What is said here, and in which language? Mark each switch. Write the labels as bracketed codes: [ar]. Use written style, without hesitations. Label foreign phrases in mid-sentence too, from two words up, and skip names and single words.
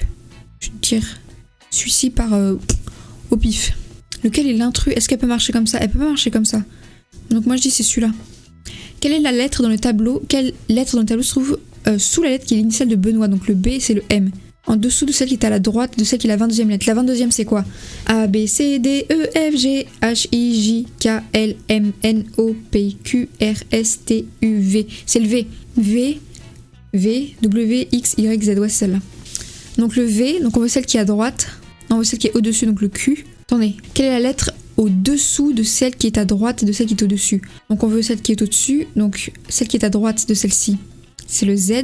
[fr] Je vais dire celui-ci par au pif. Lequel est l'intrus? Est-ce qu'elle peut marcher comme ça? Elle peut pas marcher comme ça. Donc moi, je dis c'est celui-là. Quelle est la lettre dans le tableau? Quelle lettre dans le tableau se trouve sous la lettre qui est l'initiale de Benoît? Donc le B, c'est le M. En dessous de celle qui est à la droite de celle qui est la 22e lettre. La 22e c'est quoi? A, B, C, D, E, F, G, H, I, J, K, L, M, N, O, P, Q, R, S, T, U, V. C'est le V. V, V, W, X, Y, Z. Ouais, c'est celle-là. Donc le V, donc on veut celle qui est à droite. Non, on veut celle qui est au-dessus, donc le Q. Attendez, quelle est la lettre au-dessous de celle qui est à droite et de celle qui est au-dessus? Donc on veut celle qui est au-dessus, donc celle qui est à droite de celle-ci, c'est le Z.